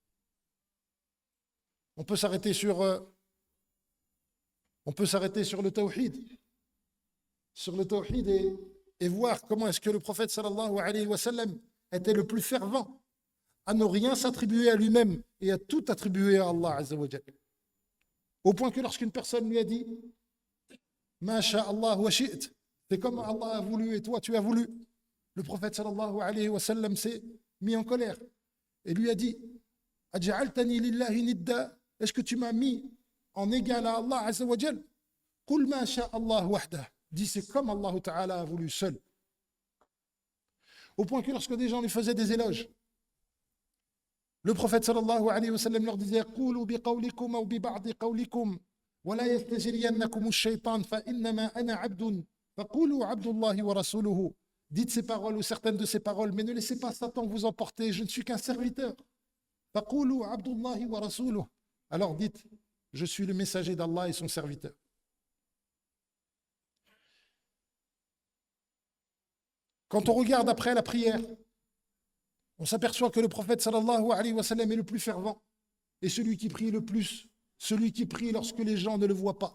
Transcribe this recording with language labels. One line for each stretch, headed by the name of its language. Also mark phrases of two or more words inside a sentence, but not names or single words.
French: On peut s'arrêter sur le tawhid, et voir comment est-ce que le prophète
Arabic: صلى الله عليه وسلم
French: était le plus fervent à ne rien s'attribuer à lui-même et à tout attribuer à Allah
Arabic: عز وجل.
French: Au point que lorsqu'une personne lui a dit
Arabic: ما شاء الله وشئت,
French: c'est comme Allah a voulu et toi tu as voulu, le prophète
Arabic: صلى الله عليه وسلم
French: s'est mis en colère et lui a dit
Arabic: أجعلتني لله ندا,
French: est-ce que tu m'as mis en égal à Allah
Arabic: عز وجل? قل ما شاء الله وحده,
French: dit c'est comme
Arabic: الله تعالى
French: a voulu seul. Au point que lorsque des gens lui faisaient des éloges, le prophète
Arabic: صلى الله عليه وسلم
French: leur disait
Arabic: قولوا بقولكم أو ببعض قولكم ولا يستجرينكم الشيطان فإنما أنا عبد فقولوا عبد الله ورسوله.
French: Dites ces paroles ou certaines de ces paroles, mais ne laissez pas Satan vous emporter, je ne suis qu'un serviteur.
Arabic: فقولوا عبد الله ورسوله.
French: Alors dites, je suis le messager d'Allah et son serviteur. Quand on regarde après la prière, on s'aperçoit que le prophète
Arabic: صلى الله عليه وسلم
French: est le plus fervent et celui qui prie le plus, celui qui prie lorsque les gens ne le voient pas.